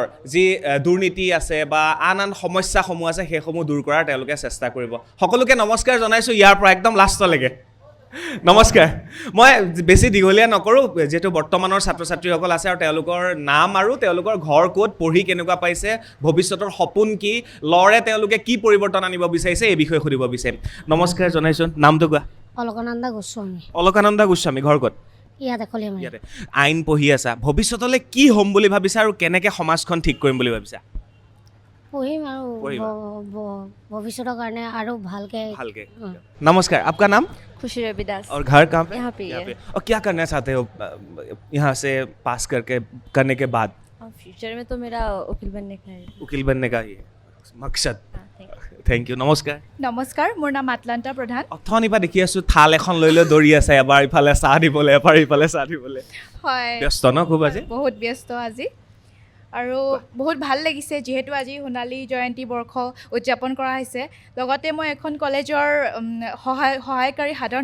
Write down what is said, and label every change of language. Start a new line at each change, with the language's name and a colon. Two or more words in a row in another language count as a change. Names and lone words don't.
Assamese: যি দুৰ্নীতি আছে বা আন সমস্যাসমূহ আছে সেইসমূহ দূৰ কৰাৰ তেওঁলোকে চেষ্টা কৰিব সকলোকে নমস্কাৰ জনাইছোঁ ইয়াৰ পৰা একদম লাষ্টলৈকে নমস্কাৰ মই বেছি দীঘলীয়া নকৰোঁ যিহেতু বৰ্তমানৰ ছাত্ৰ ছাত্ৰীসকল আছে আৰু তেওঁলোকৰ নাম আৰু তেওঁলোকৰ ঘৰ ক'ত পঢ়ি কেনেকুৱা পাইছে ভৱিষ্যতৰ সপোন কি লৰে তেওঁলোকে কি পৰিৱৰ্তন আনিব বিচাৰিছে এই বিষয়ে সুধিব বিচাৰিম নমস্কাৰ জনাইছোঁ নামটো কোৱা অলকানন্দা গোস্বামী ঘৰ ক'ত ইয়াতে কলিয়ামাৰী ইয়াতে আইন পঢ়ি আছা ভৱিষ্যতলৈ কি হ'ম বুলি ভাবিছা আৰু কেনেকৈ সমাজখন ঠিক কৰিম বুলি ভাবিছা পঢ়িম আৰু ভৱিষ্যতৰ কাৰণে আৰু ভালকে
Hindi: नमस्कार आपका नाम खुशी रविदास और घर कहाँ पे यहाँ पे और क्या करना चाहते हो यहाँ से पास करने के बाद फ्यूचर में तो मेरा वकील बनने का है वकील बनने का ये मकसद
English: thank you
Hindi: নমস্কাৰ
Assamese: নমস্কাৰ মোৰ নাম আটলান্টা প্ৰধান অথনিৰ পৰা দেখি আছোঁ থাল এখন লৈ দৌৰি আছে এবাৰ ইফালে চাহ দিবলৈ এবাৰ ইফালে চাহ দিবলৈ হয় ব্যস্ত ন খুব আজি বহুত ব্যস্ত আজি আৰু বহুত ভাল লাগিছে যিহেতু আজি সোণালী জয়ন্তী বৰ্ষ উদযাপন কৰা হৈছে লগতে মই এখন কলেজৰ সহায়কাৰী সাধাৰণ